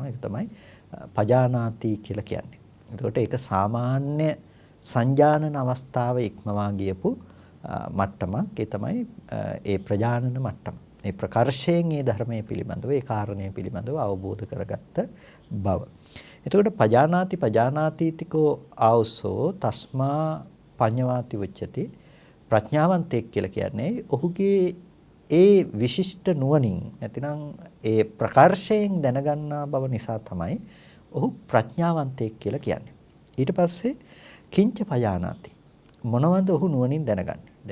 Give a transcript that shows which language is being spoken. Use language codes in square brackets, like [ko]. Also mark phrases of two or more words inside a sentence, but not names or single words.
[si] ඒක තමයි පජානාති කියලා කියන්නේ. එතකොට ඒක සාමාන්‍ය සංජානන අවස්ථාව ඉක්මවා ගියපු මට්ටමක්. ඒ තමයි ඒ ප්‍රජානන මට්ටම. ඒ ප්‍රකර්ෂයෙන් ඒ ධර්මයේ පිළිබඳව ඒ කාරණේ පිළිබඳව අවබෝධ කරගත්ත බව. [pi] එතකොට පජානාතිතිකෝ ආවසෝ තස්මා පඤ්ඤවාති වච්චති. [si] ප්‍රඥාවන්තයෙක් කියලා කියන්නේ ඔහුගේ ඒ විශිෂ්ට නුවණින් නැතිනම් ඒ ප්‍රකර්ෂයෙන් දැනගන්නා බව නිසා තමයි ඔහු ප්‍රඥාවන්තයෙක් කියලා කියන්නේ. ඊට පස්සේ [pi] කිංච පජානාති. [si] මොනවද ඔහු නුවණින් දැනගන්නේ?